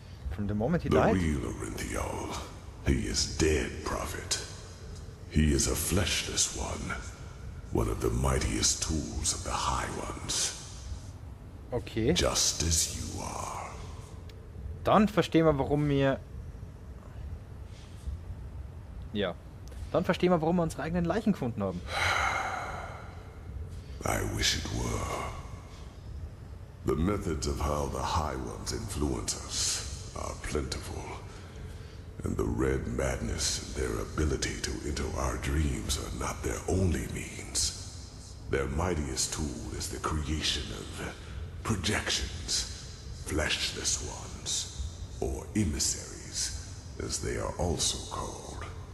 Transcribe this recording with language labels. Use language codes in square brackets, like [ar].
[en] From the moment he The died? real Orynthiol. He is dead, Prophet. He is a fleshless one of the mightiest tools of the High Ones. Okay. Just as you are. [de] Dann verstehen wir, warum wir... Ja. Dann verstehen wir, warum wir unsere eigenen Leichen gefunden haben. [en] I wish it were. The methods of how the High Ones influence us are plentiful. And the Red Madness and their ability to enter our dreams are not their only means. Their mightiest tool is the creation of projections, fleshless ones, or emissaries, as they are also called.